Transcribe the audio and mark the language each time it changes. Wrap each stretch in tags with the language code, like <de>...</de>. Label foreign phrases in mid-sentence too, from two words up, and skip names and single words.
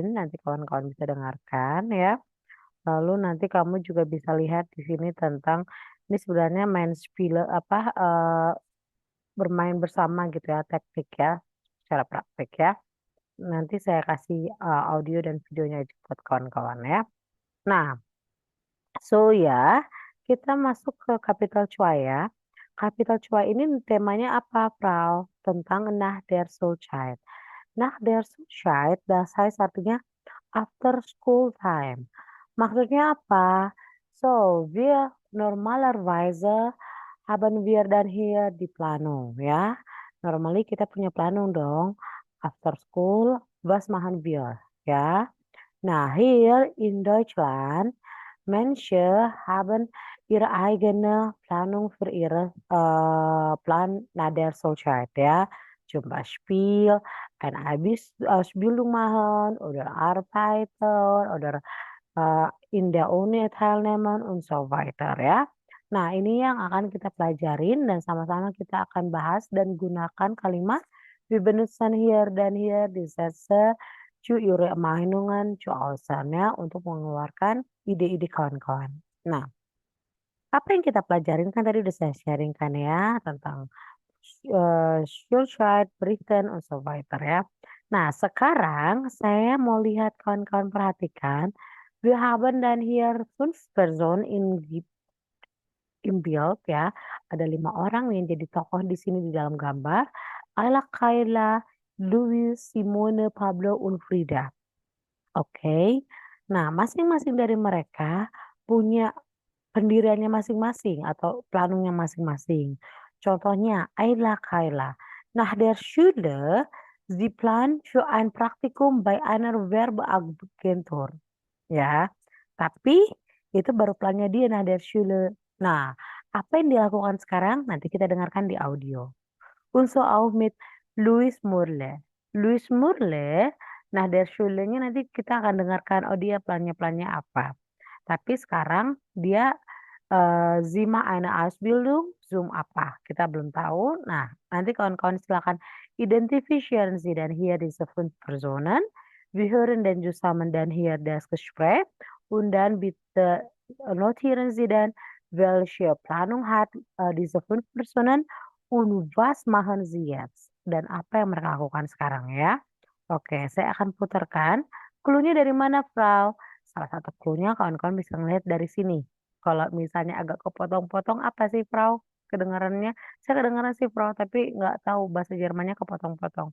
<id>Nanti kawan-kawan bisa dengarkan ya. Lalu nanti kamu juga bisa lihat di sini tentang ini sebenarnya main spiele apa bermain bersama gitu ya teknik ya secara praktik ya. Nanti saya kasih audio dan videonya aja buat kawan-kawan ya. Nah, so ya kita masuk ke kapital cuai ya. Kapital cuai ini temanya apa, Frau?</id> <de>Tentang Nach der Schulzeit. Nach der Schulzeit, das heißt artinya</de> <en>after school time.</en> <id>Maksudnya apa?</id> <de>So, wir normalerweise haben wir dann hier die Planung,</de> <id>ya. Normally kita punya planung dong.</id> <en>After school,</en> <de>was machen wir,</de> <id>ya. Nah,</id> <de>hier in Deutschland, Menschen haben ihre eigene Planung für ihre Plan nach der Schulzeit, ja. Zum Beispiel eine Ausbildung machen oder arbeiten oder in der Uni teilnehmen und so weiter ya.</de> <id>Nah, ini yang akan kita pelajarin dan sama-sama kita akan bahas dan gunakan kalimat</id> <de>wir benutzen hier</de> <id>dan</id> <de>hier die Sätze zu ihre Meinungen zu äußern</de> <id>ya untuk mengeluarkan ide-ide kawan-kawan. Nah, apa yang kita pelajarin kan tadi udah saya sharingkan ya tentang</id> <de>Schulzeit, Berichten, und so weiter</de> <id>ya. Nah, sekarang saya mau lihat kawan-kawan perhatikan.</id> <de>Wir haben dann hier 5 Personen im Bild ya.</de> <id>Ada 5 orang yang jadi tokoh di sini di dalam gambar. Ayla, Kayla, Louis, Simone, Pablo, und Frida. Oke. Nah, masing-masing dari mereka punya pendiriannya masing-masing atau planungnya masing-masing. Contohnya, Ayla, Kayla.</id> <de>Nach der Schule, sie plant für ein Praktikum bei einer Werbeagentur.</de> <id>Ya, tapi itu baru plannya dia</id> <de>nah der Schule.</de> <id>Nah, apa yang dilakukan sekarang nanti kita dengarkan di audio.</id> <de>Und so auch mit Louis Murle.</de> <id>Louis Murle,</id> <de>nah der Schule-nya</de> <id>nanti kita akan dengarkan oh dia plannya apa. Tapi sekarang dia</id> <de>Sie macht eine Ausbildung,</de> <id>Zoom apa? Kita belum tahu. Nah, nanti kawan-kawan silakan</id> <de>identifizieren Sie dann hier diese 5 Personen. Wir hören dann zusammen dann hier das Gespräch und dann bitte notieren Sie dann, welche Planung hat diese 5 Personen und was machen Sie jetzt</de> <id>dan apa yang mereka lakukan sekarang ya. Oke, saya akan putarkan. Clue-nya dari mana, Frau? Salah satu clue-nya kawan-kawan bisa ngelihat dari sini. Kalau misalnya agak kepotong-potong apa sih, Frau? Kedengarannya, saya kedengaran sih, Frau, tapi nggak tahu bahasa Jermannya kepotong-potong.</id>